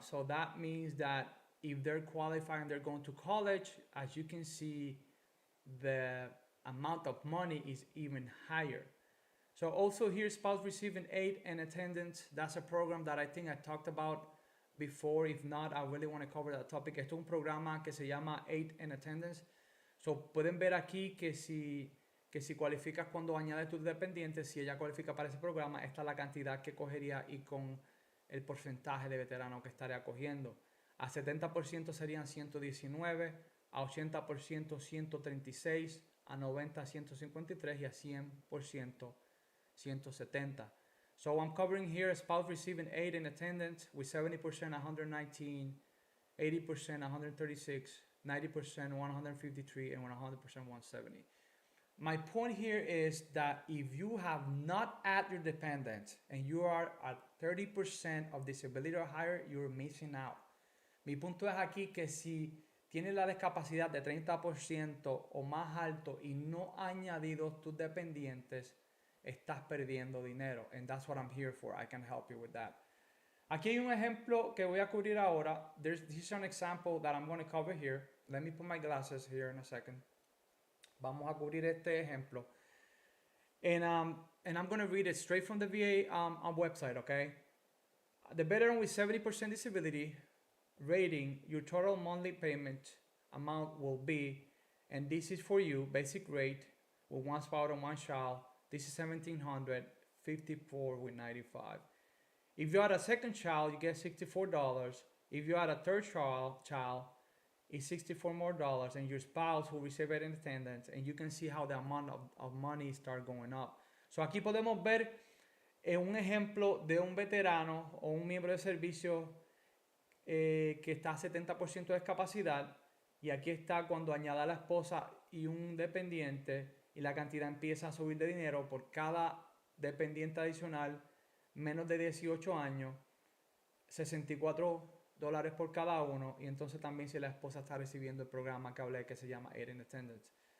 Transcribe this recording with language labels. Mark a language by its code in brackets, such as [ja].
[en] So that means that if they're qualifying, they're going to college, as you can see, the amount of money is even higher. So also here, spouse receiving aid and attendance. That's a program that I think I talked about before. If not, I really want to cover that topic. [es] Esto es un programa que se llama Aid and Attendance. So pueden ver aquí que si cualificas cuando añades tus dependientes, si ella cualifica para ese programa, esta es la cantidad que cogería y con el porcentaje de veterano que estaría cogiendo. A 70% serían 119, a 80% 136, a 90 153 y a 100% 170. [en] So I'm covering here a spouse receiving aid and attendance with 70% 119, 80% 136, 90% 153, and 100% 170. My point here is that if you have not added your dependents and you are at 30% of disability or higher, you're missing out. [es] Mi punto es aquí que si tienes la discapacidad de 30% o más alto y no añadidos tus dependientes, estás perdiendo dinero. [en] And that's what I'm here for. I can help you with that. [es] Aquí hay un ejemplo que voy a cubrir ahora. [en] This is an example that I'm going to cover here. Let me put my glasses here in a second. [es] Vamos a cubrir este ejemplo. [en] And I'm going to read it straight from the VA website, okay? The veteran with 70% disability rating, your total monthly payment amount will be, and this is for you, basic rate with one spouse and one child. This is $1,754 with 95. If you add a second child, you get $64. If you add a third child, it's $64 more, and your spouse will receive it in attendance, and you can see how the amount of money start going up. [es] So aquí podemos ver un ejemplo de un veterano o un miembro de servicio que está a 70% de discapacidad, y aquí está cuando añada a la esposa y un dependiente, y la cantidad empieza a subir de dinero por cada dependiente adicional menos de 18 años, $64 por cada uno, y entonces también si la esposa está recibiendo el programa que hablé que se llama Aid in Attendance.